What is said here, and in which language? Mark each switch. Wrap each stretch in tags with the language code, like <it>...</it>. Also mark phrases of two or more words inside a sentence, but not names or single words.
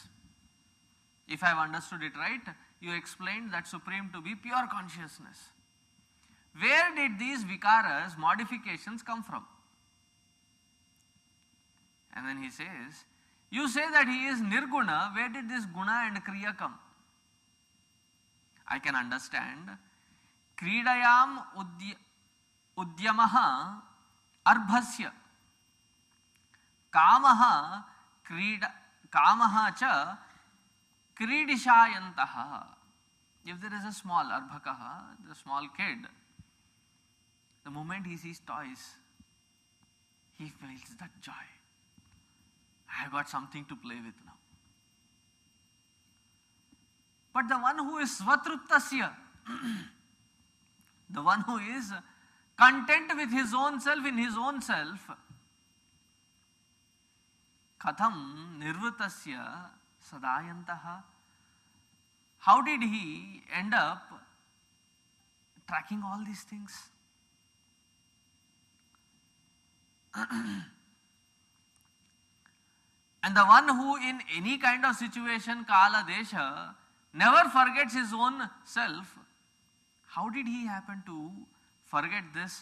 <en>If I have understood it right, you explained that Supreme to be pure consciousness. Where did these vikaras, modifications come from? And then he says, you say that he is nirguna, where did this guna and kriya come? I can understand.</en> <sa>Kridayam udyamaha arbhasya kamaha cha kridishayantaha.</sa> <en>If there is a small arbhakaha, the small kid, the moment he sees toys, he feels that joy. I have got something to play with now. But the one who is svatruptasya, the one who is content with his own self in his own self,</en> <sa>katham nirvritasya sadayantaha.</sa> <en>How did he end up tracking all these things? And the one who in any kind of situation,</en> <sa>kala, desha,</sa> <en>never forgets his own self, how did he happen to forget this?</en>